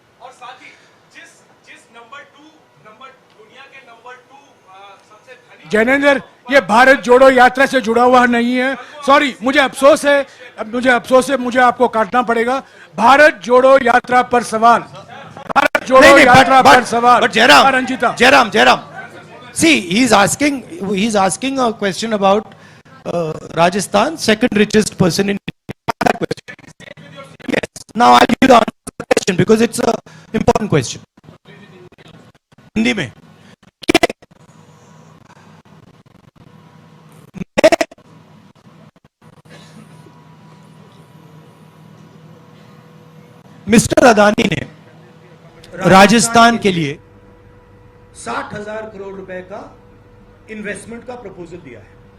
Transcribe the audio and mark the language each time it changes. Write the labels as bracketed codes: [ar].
[hi] और साथ ही जिस नंबर 2 दुनिया के नंबर 2 सबसे धनी जैनेंद्र, ये भारत जोड़ो यात्रा से जुड़ा हुआ नहीं है। सॉरी, मुझे अफसोस है, मुझे आपको काटना पड़ेगा। भारत जोड़ो यात्रा पर सवाल, भारत जोड़ो यात्रा पर सवाल। [en] But Jairam, [hi] Ranjita, [en] Jairam, see, he's asking a question about Rajasthan, second richest person in India. Yes. Now I'll give the answer to the question because it's a important question. [hi] Hindi में मिस्टर अदानी ने राजस्थान के लिए 60,000 करोड़ रुपए का इन्वेस्टमेंट का proposal दिया है।